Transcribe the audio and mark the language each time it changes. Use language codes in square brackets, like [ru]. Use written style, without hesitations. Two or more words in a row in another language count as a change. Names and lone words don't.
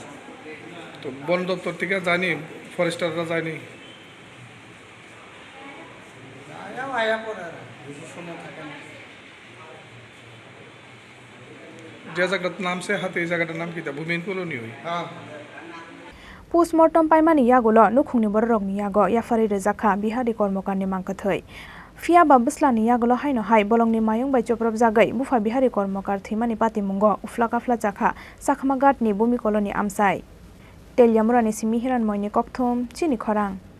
[bn] তো বন দপ্তর থেকে যায়নি ফরেস্টাররা যায়নি আয়া পরে বেশি সময় থাকে না যে জায়গাটার নাম সে হাতি এই জায়গাটার নাম কি তা ভূমিন কলোনি হই হ্যাঁ [trp] postmortem paimani yagulo nukhungni borokni yago yafari rejakha bihari kormokarni mangkathai Fia babuslani yagulo haino hai bolongni mayung bai joprop jagai bufa bihari kormokar thimani patimungo uflakafla chakha sakhmagatni bhumi koloni amsai teljamurani simihiran moini kokthom chini khorang